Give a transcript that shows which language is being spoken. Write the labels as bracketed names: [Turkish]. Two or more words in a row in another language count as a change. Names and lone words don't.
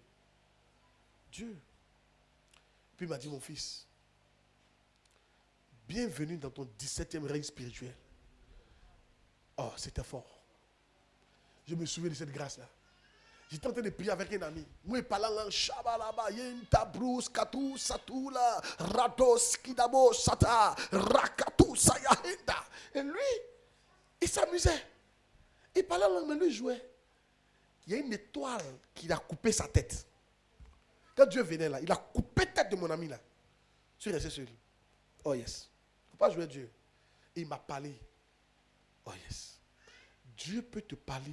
[French] Dieu. Puis il m'a dit, mon fils, bienvenue dans ton 17e règne spirituel. Oh, c'était fort. Je me souviens de cette grâce-là. J'étais en train de prier avec un ami. Moi, parlant là, Shabalaba, Yentabrous, Katou, Satoula, Rados, Kidabo, Sata, Rakatou, Sayahenda. Et lui, il s'amusait. Il parlait là, mais lui jouait. Il y a une étoile qui a coupé sa tête. Quand Dieu venait là, il a coupé la tête de mon ami là. Je suis resté sur lui. [English] Oh yes. [French] Il ne faut pas jouer Dieu. Et il m'a parlé. [English] Oh yes. [French] Dieu peut te parler.